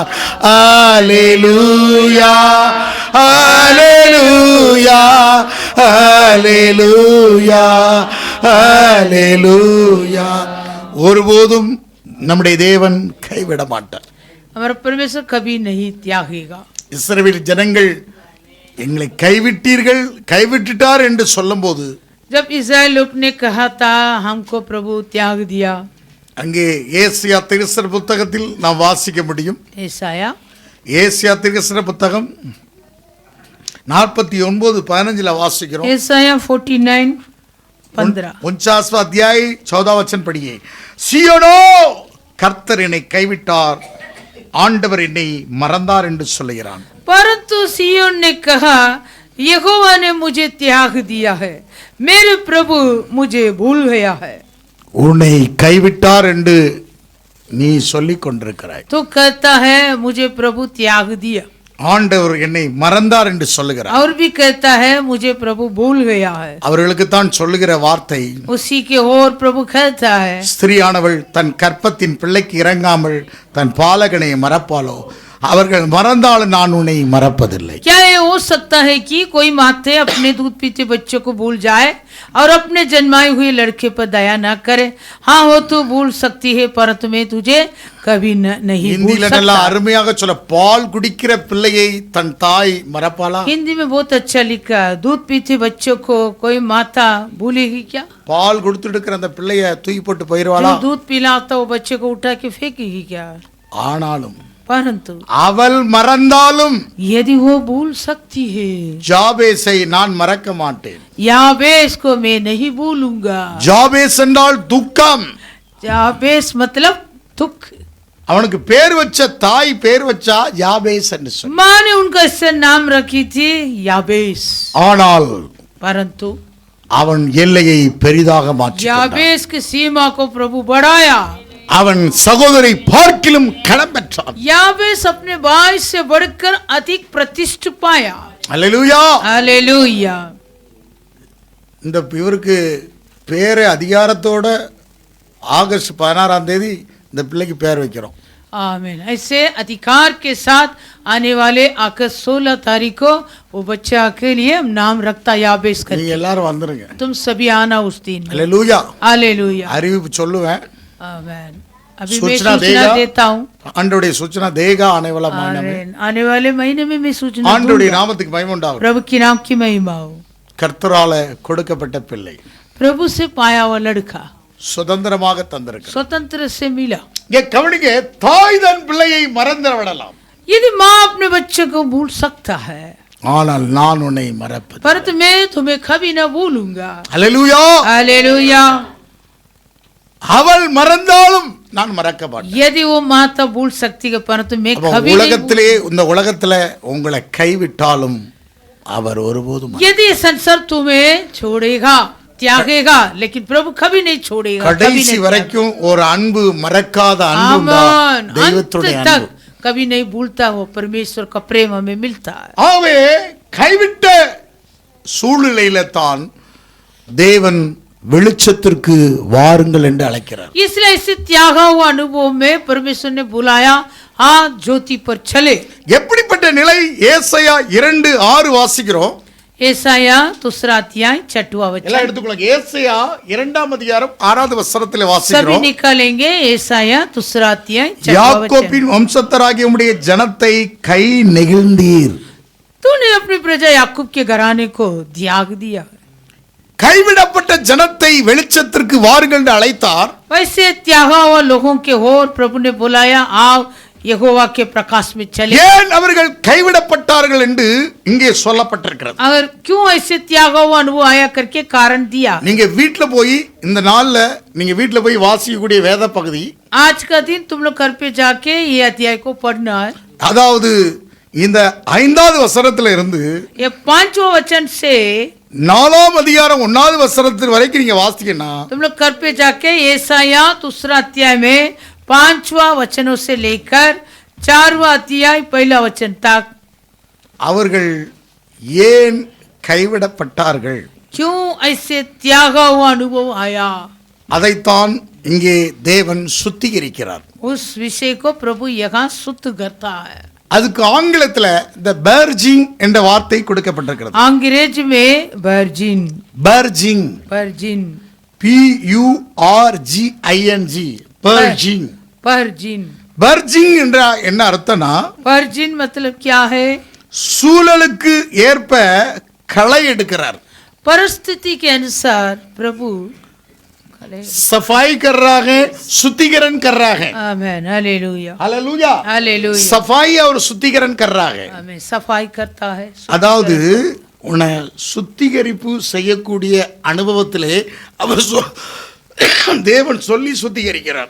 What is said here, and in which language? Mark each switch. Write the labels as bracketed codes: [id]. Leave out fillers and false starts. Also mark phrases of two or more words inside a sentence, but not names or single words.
[ta] அல்லேலூயா, அல்லேலூயா, அல்லேலூயா, அல்லேலூயா. ஒருபோதும் நம்முடைய தேவன் கைவிட மாட்டார். [hi] हमारा परमेश्वर कभी नहीं त्यागेगा। [ta] இஸ்ரவேல் ஜனங்கள் எங்களை கைவிட்டீர்கள் கைவிட்டுட்டார் என்று சொல்லும்போது, [hi] जब इस्राएल लोग ने कहा था हमको प्रभु त्याग दिया, [ta] அங்கே ஏசியா தீர்க்கதரிசன புத்தகத்தில் நாம் வாசிக்க முடியும். ஏசாயா ஏசியா தீர்க்கதரிசன புத்தகம் 49:15 வாசிக்கிறோம். ஏசாயா 49:15 [hi] 49वां अध्याय 14वां वचन पढ़िए। [ta] सियोनो கர்த்தர் என்னை கைவிட்டார், ஆண்டவர் என்னை மறந்தார் என்று சொல்லுகிறான். [hi] परंतु सियोन ने कहा यहोवा ने मुझे त्याग दिया है, मेरे प्रभु मुझे भूल गया है। [ta] உன்னை கைவிட்டார் என்று நீ சொல்லிக் கொண்டிருக்கிறாய். [hi] तो कहता है मुझे प्रभु त्याग दिया, [ta] ஆண்டவர் என்னை மறந்தார் என்று சொல்லுகிறார். [hi] और भी कहता है मुझे प्रभु भूल गया है। [ta] அவர்களுக்கு தான் சொல்லுகிற வார்த்தை, [hi] उसी के और प्रभु कहता है [ta] ஸ்திரீயானவள் தன் கற்பத்தின் பிள்ளைக்கு இறங்காமல் தன் பாலகனை மறப்பாளோ, அவர்கள் மறந்தாலும் நான் உன்னை மறப்பதில்லை. [hi] क्या ये हो सकता है कि कोई माते अपने दूध पीते बच्चों को भूल जाए और अपने जन्माए हुए लड़के पर दया न करे? हाँ हो तो भूल सकती है, परंतु मैं तुझे कभी नहीं भूल [ta] இந்தியில நல்லா [hi] सकता। [ta] அருமையாக சொல்ல, பால் குடிக்கிற பிள்ளையை தன் தாய் மறப்பாளா? [hi] हिंदी में बहुत अच्छा लिखा, दूध पीते बच्चों को कोई माता भूलेगी क्या? [ta] பால் கொடுத்துட்டு இருக்கிற அந்த பிள்ளைய தூக்கி போட்டு போயிடுவாளா? [hi] जो दूध पिलाता वो बच्चे को उठा के फेंकेगी क्या? [ta] ஆனாலும் [hi] परंतु [ta] அவள் மறந்தாலும் [hi] यदि वो भूल सकती है, [ta] ஜாபேசை நான் மறக்க மாட்டேன். [hi] याबेस को मैं नहीं भूलूंगा। [ta] ஜாபேஸ் என்றால் துக்கம். [hi] याबेस मतलब दुख। [ta] அவனுக்கு பேர் வச்ச தாய் பேர் வச்சா யாபேஸ் என்று சொன்ன. [hi] माँ ने उनका इससे नाम रखी थी याबेस, [ta] ஆனால் [hi] परंतु [ta] அவன் எல்லையை பெரிதாக மாற்றினான். [hi] याबेस की सीमा को प्रभु बढ़ाया। [ta] அவன் சகோதரை பார்க்கிலும் கனம் பெற்றான். [hi] याबेस अपने भाई से बढ़कर अधिक प्रतिष्ठा पाया. [ta] அல்லேலூயா. [hi] हालेलुया. [ta] இந்த இவருக்கு பேரை அதிகாரத்தோட ஆகஸ்ட் 16ஆம் தேதி இந்த பிள்ளைக்கு பேர் வைக்கிறோம். [hi] आमीन. ऐसे अधिकार के साथ आने वाले अगस्त 16 तारीख को वो बच्चा के लिए नाम रखता याबेस कर. [ta] நீங்க எல்லாரும் வந்துருங்க. [hi] तुम सभी आना उस दिन. [ta] அல்லேலூயா. [hi] हालेलुया. [ta] அறிவிப்பு சொல்லுவேன். [hi] आमीन. अभी मैं सूचना देता हूँ. ஆண்டவருடைய सूचना देगा आने वाला महीने में. आमीन. आने वाले महीने में मैं सूचना [ta] ஆண்டவருடைய நாமத்துக்கு மகிமை உண்டாகட்டும். [hi] प्रभु की नाम की महिमा हो. [ta] கர்த்தரால கொடுக்கப்பட்ட பிள்ளை [hi] प्रभु से पाया हुआ लड़का [ta] சுதந்திரமாக தந்திருக்கிறார். [hi] स्वतंत्र से मिला. [ta] இங்க கவனிங்க, தாய் தன் பிள்ளையை மறந்து விடலாம், [hi] यदि माँ अपने बच्चे को भूल सकता है, [ta] ஆனால் நான் உன்னை மறப்பது. [hi] परंतु मैं तुम्हें कभी न भूलूंगा. [ta] அல்லேலூயா. [hi] हालेलुया. [ta] அவள் மறந்தாலும் நான் மறக்க மாட்டேன். [hi] यदि वो माता भूल सकती है परंतु मैं [ta] அப்ப [hi] कभी नहीं. [ta] உலகத்திலே இந்த உலகத்துல உங்களை கைவிட்டாலும் அவர் ஒருபோதும் [hi] यदि संसार तुम्हें छोड़ेगा त्यागेगा लेकिन प्रभु कभी नहीं छोड़ेगा. [ta] கடைசி வரைக்கும் ஒரு அன்பு, மறக்காத அன்பு, தெய்வத்துடைய அன்பு [hi] कभी नहीं भूलता. वो परमेश्वर का प्रेम हमें मिलता है. [ta] ஆவே கைவிட்ட சூழ்நிலையில தான் தேவன் வெளிச்சத்திற்கு வாருங்கள் என்று அழைக்கிறார். [hi] इसलिए इस त्यागा हुआ अनुभव में परमेश्वर ने बुलाया, हाँ ज्योति पर चले. [ta] எப்படிப்பட்ட நிலை? ஏசாயா 2:6 வாசிக்கிறோம். [hi] ஏசாயா दूसरा अध्याय 6वां वचन. [ta] எல்லாம் எடுத்துக்கொள்ளுங்க. ஏசாயா 2ஆம் அதிகாரம் 6வது வசனத்திலே [hi] सभी [ta] வாசிக்கிறோம். [hi] निकालेंगे. ஏசாயா दूसरा अध्याय 6वां वचन. [ta] யாக்கோபின் வம்சத்தராகிய உம்முடைய ஜனத்தை கை நெகிழ்ந்தீர். [hi] तूने अपनी प्रजा याकूब के घराने को त्याग दिया. [ta] கைவிடப்பட்ட ஜனத்தை வெளிச்சத்திற்கு வாருங்கள் என்று அழைத்தார். [hi] वैसे त्यागा हुआ लोगों के होर प्रभु ने बुलाया, आओ यहोवा के प्रकाश में चले. [ta] ஏன் அவர்கள் கைவிடப்பட்டார்கள் என்று இங்கே சொல்லப்பட்டிருக்கிறது. [hi] अगर क्यों ऐसे त्यागा हुआ अनुभव आया करके कारण दिया. [ta] நீங்க வீட்ல போய் இந்த நாள்ல நீங்க வீட்ல போய் வாசிக்கக்கூடிய வேத பகுதி, [hi] आज का दिन तुम लोग घर पे जाके ये अध्याय को पढ़ना है. [ta] அதாவது இந்த 5வது வசனத்துல இருந்து [hi] ये 5वां वचन से [ta] 4ஆம் அதிகாரம் 1வது வசனத்து வரைக்கும் நீங்க வாசிக்கனா [hi] तुम लोग घर पे जाके ஏசாயா दूसरा अध्याय में 5वां वचनों से लेकर 4वां अध्याय पहला वचन तक [ta] அவர்கள் ஏன் கைவிடப்பட்டார்கள், [hi] क्यों ऐसे त्यागा हुआ अनुभव आया, [ta] அதைத்தான் இங்கே தேவன் சுத்திகரிக்கிறார். [hi] उस विषय को प्रभु यहाँ शुद्ध करता है. [ta] அதுக்கு ஆங்கிலத்துல [en] the purging [ta] என்ற வார்த்தை கொடுக்கப்பட்டிருக்கிறது. [hi] अंग्रेज में वर्जिन. purging, वर्जिन. [en] PURGING, purging. [hi] वर्जिन. [ta] purging என்ற என்ன அர்த்தம்னா, [hi] वर्जिन मतलब क्या है? [ta] சூழலுக்கு ஏற்ப களை எடுக்கிறார். [hi] परिस्थिति के अनुसार प्रभु सफाई कर रहा है, शुद्धिकरण कर रहा है. आमीन. हालेलुया. हालेलुया. हालेलुया. सफाई और शुद्धिकरण कर रहा है. आमीन. सफाई करता है. [ta] அதாவது உன்னை சுத்திகரிப்பு செய்யக்கூடிய அனுபவத்திலே அவர் தேவன் சொல்லி சுத்திகரிக்கிறார்.